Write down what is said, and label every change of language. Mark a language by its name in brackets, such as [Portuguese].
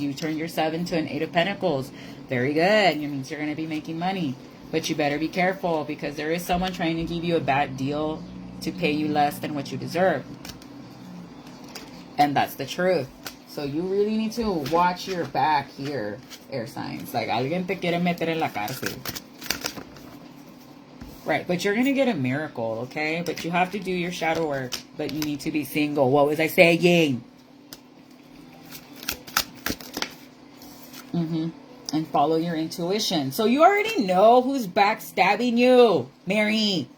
[English] You turn your 7 to an 8 of Pentacles. Very good. It means you're going to be making money. But you better be careful because there is someone trying to give you a bad deal to pay you less than what you deserve. And that's the truth. So you really need to watch your back here, air signs. [Spanish] Like, alguien te quiere meter en la cárcel. [English] Right, but you're going to get a miracle, okay? But you have to do your shadow work. But you need to be single. What was I saying? And follow your intuition. So you already know who's backstabbing you, Mary.